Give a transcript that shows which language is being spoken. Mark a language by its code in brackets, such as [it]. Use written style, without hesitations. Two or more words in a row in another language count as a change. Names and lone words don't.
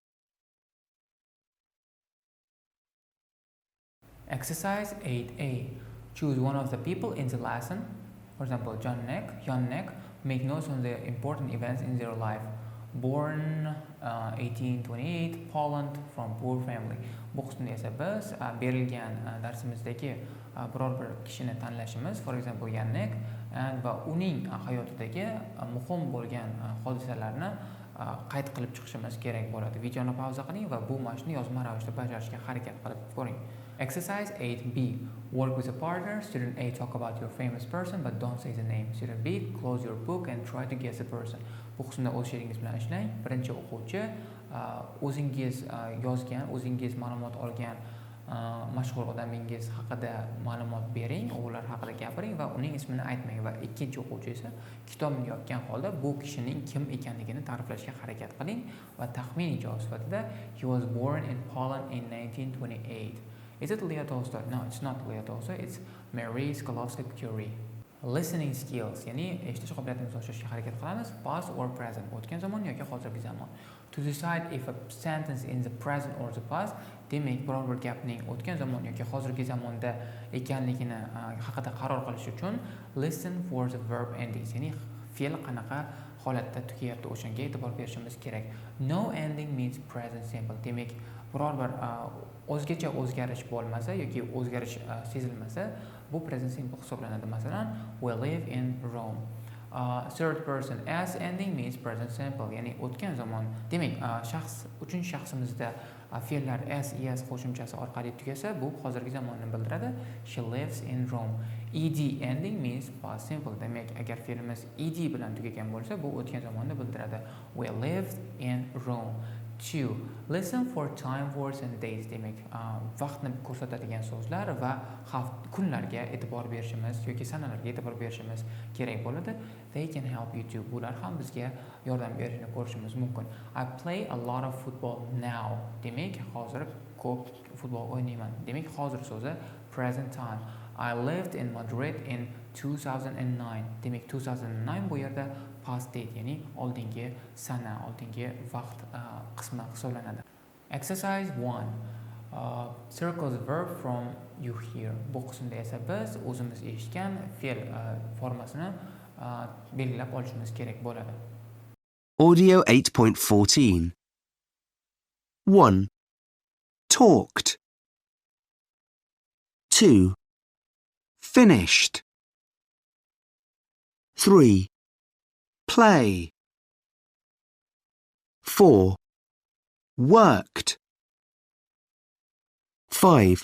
[en] Exercise 8A. Choose one of the people in the lesson. For example, John Neck, make notes on the important events in their life. Born 1828, Poland, from poor family. [uz] Bu qismda esa biz berilgan darsimizdagi biror bir kishini tanlashimiz, [en] for example, [uz] Yannick va uning hayotidagi muhim bo'lgan hodisalarni qayd qilib chiqishimiz kerak bo'ladi. Videoni pauza qiling va bu mashqni yozma ravishda bajarishga harakat qilib ko'ring. [en] Exercise 8B. Work with a partner. Student A, talk about your famous person but don't say the name. Student B, close your book and try to guess the person. [uz] Bu qismda o'z sheringiz bilan ishlang. Birinchi o'quvchi o'zingiz yozgan, o'zingiz ma'lumot olgan mashhur odamingiz haqida ma'lumot bering, ular haqida gapiring va uning ismini aytmang va ikkinchi o'quvchi esa kitobni yopgan holda bu kishining kim ekanligini ta'riflashga harakat qiling va taxminiy javob sifatida [en] he was born in Poland in 1928. Is it Leo Tolstoy? No, it's not Leo Tolstoy. It's Marie Sklodowska-Curie. Listening skills, [uz] ya'ni eshitish qobiliyatimizni oshirishga harakat qilamiz. [en] Past or present, [uz] o'tgan zamon yoki hozirgi zamon. [en] To decide if a sentence in the present or the past, [uz] demak biror bir gapning o'tgan zamon yoki hozirgi zamonda ekanligini haqida qaror qilish uchun [en] listen for the verb endings, [uz] ya'ni fe'l qanaqa holatda tugayapti o'shanga e'tibor berishimiz kerak. [en] No ending means present simple. [uz] Demak, biror bir o'zgacha o'zgarish bo'lmasa yoki o'zgarish sezilmasa, bu [en] present simple [uz] hisoblanadi. Masalan, [en] we live in Rome. Third person as ending means present simple, [uz] ya'ni o'tgan zamon. Demak, shaxs uchinchi shaxsimizda fe'llar as, es qo'shimchasi orqali tugasa, bu hozirgi zamonni bildiradi. [en] She lives in Rome. Ed ending means past simple. [uz] Demak, agar fe'limiz ed bilan tugagan bo'lsa, bu o'tgan zamonni bildiradi. [en] We lived in Rome. 2. Listen for time words and dates. [uz] Demak, vaqtni ko'rsatadigan so'zlar va kunlarga e'tibor berishimiz yoki sanalarga e'tibor berishimiz kerak bo'ladi. [en] They can help you too. [uz] Bular ham bizga yordam berishini ko'rishimiz mumkin. I play a lot of football now. Demak, hozir ko'p futbol o'ynayman. Demak, hozir so'zi [en] present time. I lived in Madrid in 2009. [uz] Demak, 2009 bu yerda [en] past date, [uz] ya'ni oldingi sana, oldingi vaqt qismi hisoblanadi. [en] Exercise 1. Circle the verb from you hear. [uz] Bu qismda esa biz o'zimiz eshitgan fe'l formasini belgilab olishimiz kerak bo'ladi. [en] Audio 8.14. 1. Talked. 2. Finished. 3. Play. 4. Worked. 5.